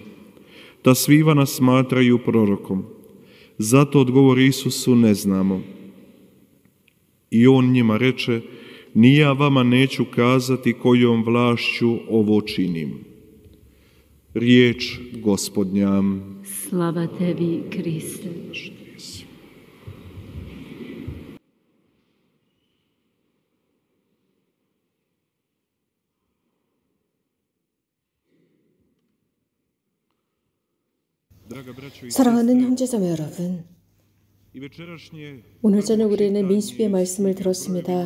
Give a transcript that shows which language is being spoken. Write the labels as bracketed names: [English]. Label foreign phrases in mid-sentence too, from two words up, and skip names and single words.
[Croatian] Ta svi Ivana smatraju prorokom. Zato odgovori Isusu: ne znamo. I on njima reče: ni ja vama neću kazati kojom vlašću ovo činim. Riječ Gospodnja. Slava tebi, Kriste. [Korean] 사랑하는 형제자매 여러분, 오늘 저녁 우리는 민수기의 말씀을 들었습니다.